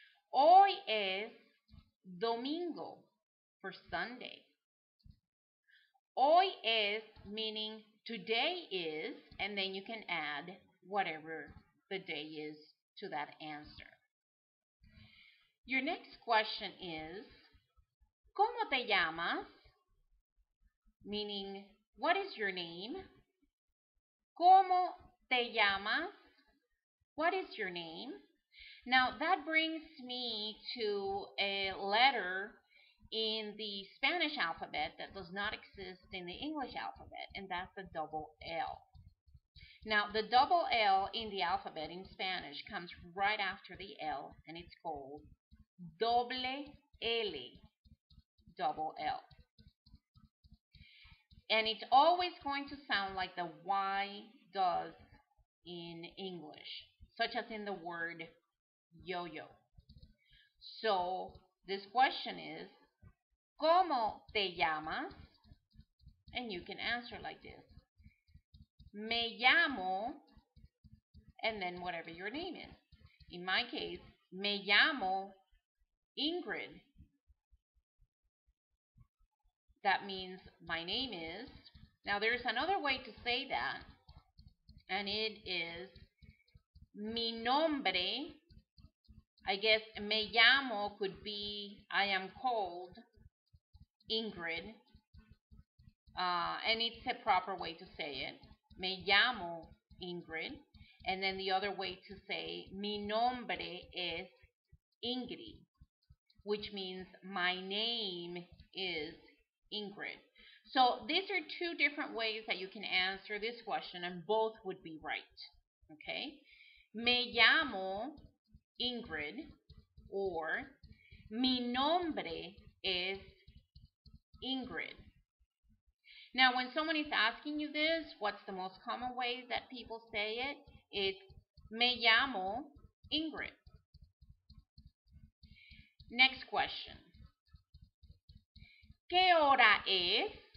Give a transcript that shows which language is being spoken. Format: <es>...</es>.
<es>Hoy es domingo</es> <en>for Sunday.</en> <es>Hoy es</es> <en>meaning today is, and then you can add whatever the day is to that answer. Your next question is,</en> <es>¿Cómo te llamas?</es> <en>Meaning, what is your name?</en> <es>¿Cómo te llamas?</es> <en>What is your name? Now, that brings me to a letter in the Spanish alphabet that does not exist in the English alphabet, and that's the double L. Now, the double L in the alphabet in Spanish comes right after the L, and it's called</en> <es>doble L,</es> <en>double L. And it's always going to sound like the Y does in English, such as in the word yo-yo. So, this question is, ¿Cómo te llamas? And you can answer like this.</en> <es>Me llamo,</es> <en>and then whatever your name is. In my case,</en> <es>me llamo</es> <en>Ingrid. That means my name is. Now there's another way to say that, and it is</en> <es>mi nombre.</es> <en>I guess</en> <es>me llamo</es> <en>could be I am called Ingrid, and it's a proper way to say it.</en> <es>Me llamo Ingrid,</es> <en>and then the other way to say</en> <es>mi nombre es Ingrid,</es> <en>which means my name is Ingrid. So these are two different ways that you can answer this question, and both would be right. Okay?</en> <es>Me llamo Ingrid,</es> <en>or</en> <es>mi nombre es Ingrid.</es> <en>Now, when someone is asking you this, what's the most common way that people say it? It's</en> <es>me llamo Ingrid.</es> <en>Next question.</en> <es>¿Qué hora es?</es>